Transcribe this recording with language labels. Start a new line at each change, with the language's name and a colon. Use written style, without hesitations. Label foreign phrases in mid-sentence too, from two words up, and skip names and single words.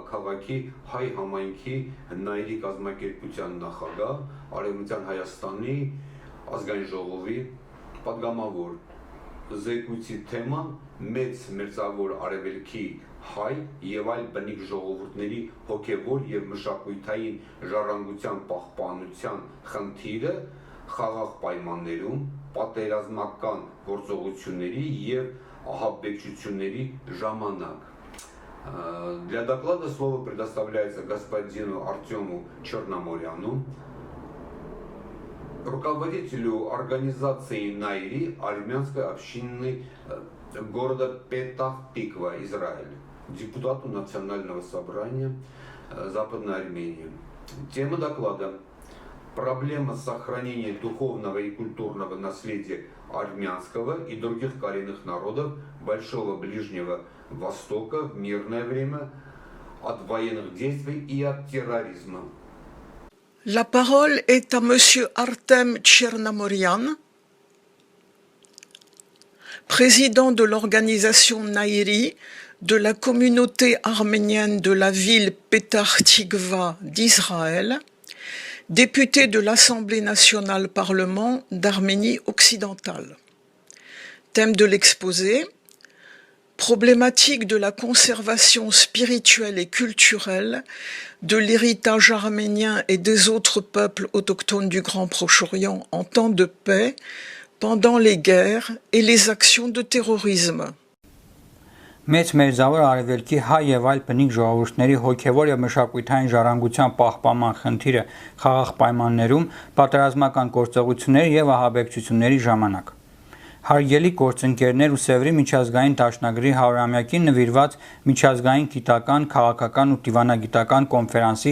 Armenian: քաղաքի հայ համայնքի Նայիրի կազմակերպության նախագահ, Արևմտյան Հայաստանի ազգային ժողովի պատգամավոր։ Զեկույցի թեման մեծ մերձավոր արևելքի հայ եւ այլ բնիկ ժողովուրդների հոգեվոր եւ մշակութային ժառանգության պահպանության խնդիրը խաղաղ պայմաններում պատերազմական գործողությունների եւ ահաբեկչությունների ժամանակ.
Russian: Для доклада слово предоставляется господину Артему Черноморяну, руководителю организации Найри армянской общины города Петах-Тиква, Израиль, депутату Национального собрания Западной Армении. Тема доклада: проблема сохранения духовного и культурного наследия армянского и других коренных народов Большого Ближнего Востока в мирное время от военных действий и от терроризма.
French: La parole est à Monsieur Artem Tchernamorian, président de l'organisation Nairi de la communauté arménienne de la ville Petah Tikva d'Israël, député de l'Assemblée nationale Parlement d'Arménie occidentale. Thème de l'exposé: problématique de la conservation spirituelle et culturelle de l'héritage arménien et des autres peuples autochtones du Grand Proche-Orient en temps de paix, pendant les guerres et les actions de terrorisme.
Armenian: Մեծ մերձավոր արևելքի հայ եւ այլ բնիկ ժողովուրդների հոգեվոր եւ մշակութային ժառանգության պահպանման խնդիրը խաղաղ պայմաններում պատերազմական գործողությունների եւ ահաբեկչությունների ժամանակ։ Հարգելի գործընկերներ ու Սևրի միջազգային դաշնագրի 100-ամյակին նվիրված միջազգային գիտական, քաղաքական ու դիվանագիտական կոնֆերանսի